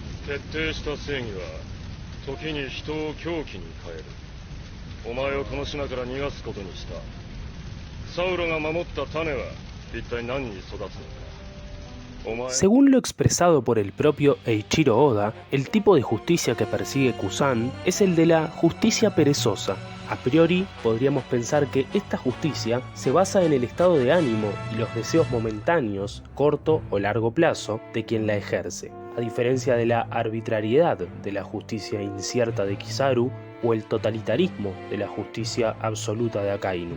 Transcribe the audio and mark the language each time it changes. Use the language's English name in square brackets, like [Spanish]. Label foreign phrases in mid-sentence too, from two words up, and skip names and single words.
[Japanese] 徹底した正義は時に人を狂気に変える。お前をこの島から逃がすことにした。サウロが守った種は一体何に育つのか。 [Spanish] Según lo expresado por el propio Eiichiro Oda, el tipo de justicia que persigue Kusan es el de la justicia perezosa. A priori, podríamos pensar que esta justicia se basa en el estado de ánimo y los deseos momentáneos, corto o largo plazo, de quien la ejerce, a diferencia de la arbitrariedad de la justicia incierta de Kizaru o el totalitarismo de la justicia absoluta de Akainu.